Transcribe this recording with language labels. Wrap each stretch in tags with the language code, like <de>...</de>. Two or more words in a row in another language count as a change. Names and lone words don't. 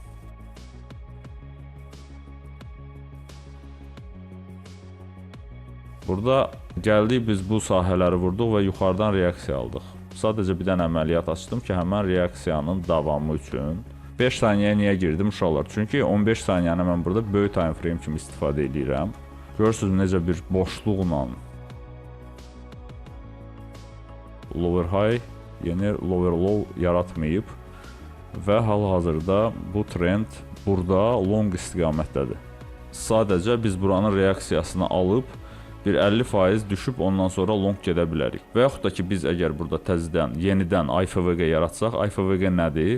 <az>Burada gəldik, biz bu sahələri vurduq və yuxarıdan reaksiya aldıq. Sadəcə bir dənə əməliyyat açdım ki, həmən reaksiyanın davamı üçün. 5 saniyəyə niyə girdim uşaqlar? Çünki 15 saniyəni mən burada böyük</az> <en>time frame</en> <az>kimi istifadə edirəm. Görürsünüz necə bir boşluqla</az> <en>lower high,</en> <az>yəni</az> <en>lower low</en> <az>yaratmayıb və hal-hazırda bu trend burada long istiqamətdədir. Sadəcə biz buranın reaksiyasını alıb bir 50% düşüb ondan sonra long gedə bilərik. Və yaxud da ki, biz əgər burada təzədən, yenidən IFVG yaratsaq, IFVG nədir?</az>